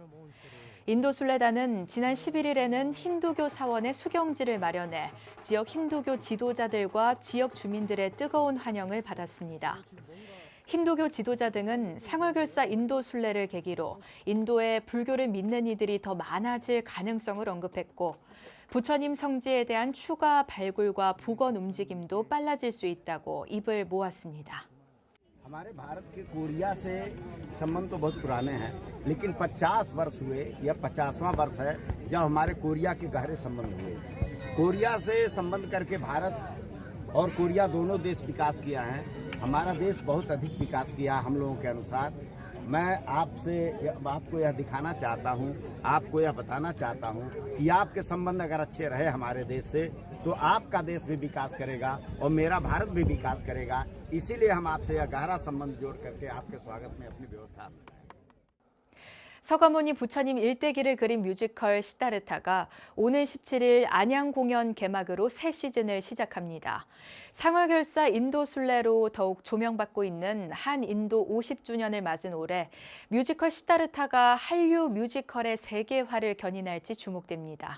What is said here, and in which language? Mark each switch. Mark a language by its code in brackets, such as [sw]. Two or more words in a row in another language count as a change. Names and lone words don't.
[ko] 인도 순례단은 지난 11일에는 힌두교 사원의 수경지를 마련해 지역 힌두교 지도자들과 지역 주민들의 뜨거운 환영을 받았습니다. 힌두교 지도자 등은 상월결사 인도 순례를 계기로 인도에 불교를 믿는 이들이 더 많아질 가능성을 언급했고 부처님 성지에 대한 추가 발굴과 복원 움직임도 빨라질 수 있다고 입을 모았습니다. [hi] हमारे भारत के कोरिया से संबंध तो बहुत पुराने हैं, लेकिन 50 वर्ष हुए, यह 50वां वर्ष है जब हमारे कोरिया के गहरे संबंध हुए। कोरिया से संबंध करके भारत और कोरिया दोनों देश विकास किया है। हमारा देश बहुत अधिक विकास किया हम लोगों के अनुसार। मैं आपको यह दिखाना चाहता हूँ, आपको यह बताना चाहता हूँ कि आपके संबंध अगर अच्छे रहे हमारे देश से तो आपका देश भी विकास करेगा और मेरा भारत भी विकास करेगा। इसीलिए हम आपसे यह गहरा संबंध जोड़ करके आपके स्वागत में अपनी व्यवस्था [ko] 서가모니 부처님 일대기를 그린 뮤지컬 시다르타가 오는 17일 안양 공연 개막으로 새 시즌을 시작합니다. 상월결사 인도 순례로 더욱 조명받고 있는 한인도 50주년을 맞은 올해 뮤지컬 시다르타가 한류 뮤지컬의 세계화를 견인할지 주목됩니다.